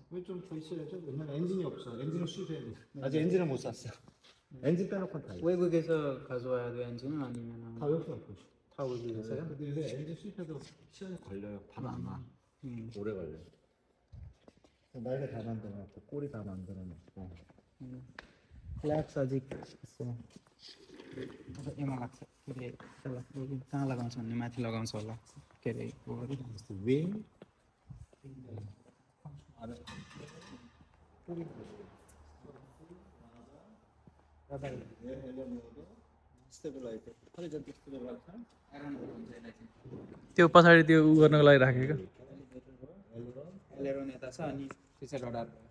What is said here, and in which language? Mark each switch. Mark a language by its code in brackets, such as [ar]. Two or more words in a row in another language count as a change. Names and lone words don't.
[ko] 왜 좀 더 있어야죠? 왜냐면 엔진이 없어. 엔진을 수입해야 돼. 아직 엔진을 못 샀어. 엔진 빼놓고 다. 외국에서 가져와야 돼 엔진은 아니면? 다 외국에서 갖고 있어. 다 외국에서요? 근데 요새 엔진 수입해도 시간이 걸려요. 바로 안 와. 오래 걸려. 날개 다 만들어놨고 꼬리 다 만들어놨고 [ne] फ्ल्याग्स अझै एमा लाग्छ त्यसले कहाँ लगाउँछ भने माथि लगाउँछ होला के अरे विङ त्यो पछाडि त्यो उ गर्नको लागि राखेको एलेरोन यता छ अनि त्यसै रडार